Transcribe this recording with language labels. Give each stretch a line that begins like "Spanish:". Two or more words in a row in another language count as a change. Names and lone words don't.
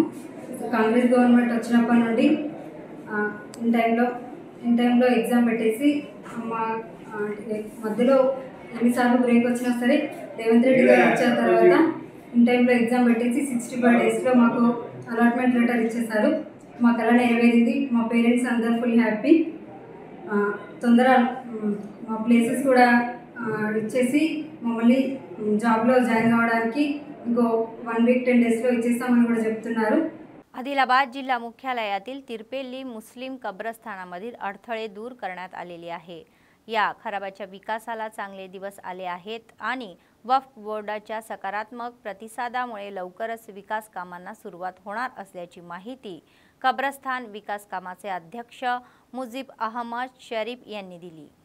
Telugu: కాంగ్రెస్ గవర్నమెంట్ వచ్చినప్పటి నుండి
English: in timelo exam
Telugu: పెట్టేసి మా మధ్యలో ఎన్నిసార్లు బ్రేక్ వచ్చినా సరే రేవంత్ రెడ్డి గారు వచ్చిన తర్వాత
English: in timelo exam
Telugu: పెట్టేసి 65 డేస్లో మాకు
English: allotment letter
Telugu: ఇచ్చేసారు। మా కళ నెరవేరింది। మా పేరెంట్స్ అందరూ
English: full happy.
Telugu: తొందర మా ప్లేసెస్ కూడా ఇచ్చేసి మమ్మల్ని
English: joblo join
Telugu: అవ్వడానికి ఇంకో 1
English: week 10 dayslo
Telugu: ఇచ్చేస్తామని కూడా చెప్తున్నారు।
Marathi: आदिलाबाद जिल्हा मुख्यालयातील तिरपेल्ली मुस्लिम कब्रस्थानामधील अडथळे दूर करण्यात आलेले आहे। या खराबाच्या विकासाला चांगले दिवस आले आहेत आणि वक्फ बोर्डाच्या सकारात्मक प्रतिसादामुळे लवकरच विकास कामांना सुरुवात होणार असल्याची माहिती कब्रस्थान विकास कामाचे अध्यक्ष मुजीब अहमद शरीफ यांनी दिली।